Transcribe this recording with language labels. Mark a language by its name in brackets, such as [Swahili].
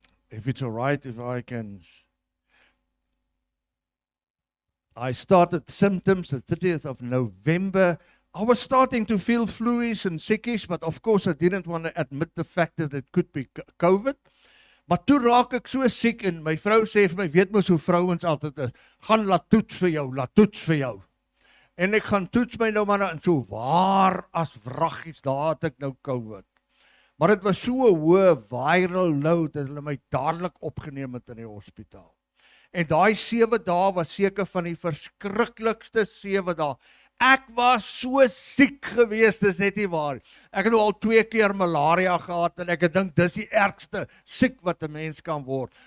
[English] If it's all right, if I can. I started symptoms the 30th of November. I was starting to feel fluish and sickish, but of course I didn't want to admit the fact that it could be COVID. [Afrikaans] Maar toe raak ek so siek en my vrou sê vir my, weet mos hoe vrouens altyd is, gaan laat toets vir jou. En ek gaan toets my nou maar en so waar as wraggies, daar het ek nou COVID. Maar dit was so 'n hoë viral load dat hulle my dadelik opgeneem het in die hospitaal. En daai 7 dae was seker van die verskriklikste 7 dae. Ek was so siek gewees, dis net nie waar. Ek het nou al 2 keer malaria gehad en ek dink dis die ergste siek wat 'n mens kan word.